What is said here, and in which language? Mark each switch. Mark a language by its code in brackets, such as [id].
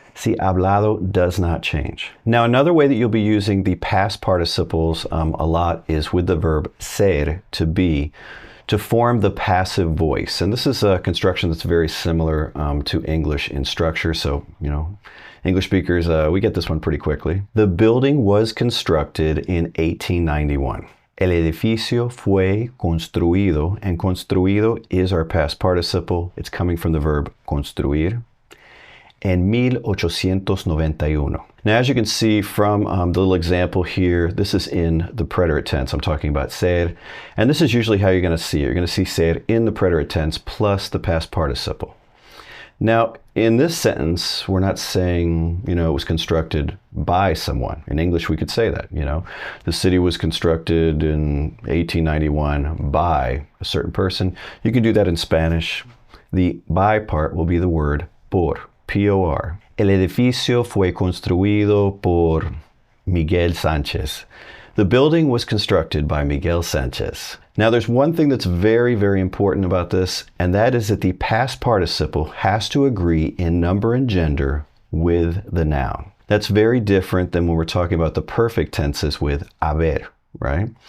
[en] See, hablado does not change. Now, another way that you'll be using the past participles a lot is with the verb ser, to be, to form the passive voice. And this is a construction that's very similar to English in structure. So, English speakers, we get this one pretty quickly. The building was constructed in 1891. [es] El edificio fue construido, [en] and construido is our past participle. It's coming from the verb construir. [es] En 1891. [en] Now, as you can see from the little example here, this is in the preterite tense. I'm talking about ser. And this is usually how you're going to see it. You're going to see ser in the preterite tense plus the past participle. Now, in this sentence, we're not saying, it was constructed by someone. In English, we could say that, the city was constructed in 1891 by a certain person. You can do that in Spanish. The by part will be the word por, P-O-R. [es] El edificio fue construido por Miguel Sánchez. [en] The building was constructed by Miguel Sánchez. Now there's one thing that's very, very important about this, and that is that the past participle has to agree in number and gender with the noun. That's very different than when we're talking about the perfect tenses with haber, right?